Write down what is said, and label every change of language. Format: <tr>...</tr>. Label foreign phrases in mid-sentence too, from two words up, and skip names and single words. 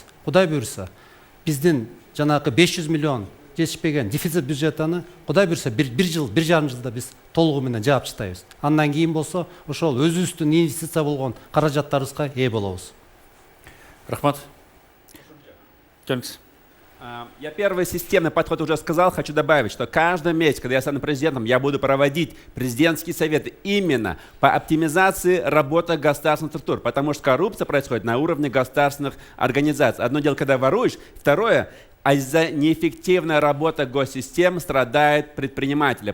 <ky>Кудай буйрса, биздин жанагы 500 миллион жетишпеген дефицит бюджетаны Кудай буйрса бир жыл, 1,5 жылда биз толугу менен жаап чыктайбыз. Андан кийин болсо ошол өзүбүздүн инвестиция болгон каражаттарыбызга ээ болобуз. Рахмат. Келиңиз.</ky> <ru>Я первый системный подход уже сказал, хочу добавить, что каждый месяц, когда я стану президентом, я буду проводить президентские советы именно по оптимизации работы государственных структур, потому что коррупция происходит на уровне государственных организаций. Одно дело, когда воруешь, второе, а из-за неэффективной работы госсистем страдают предприниматели.</ru>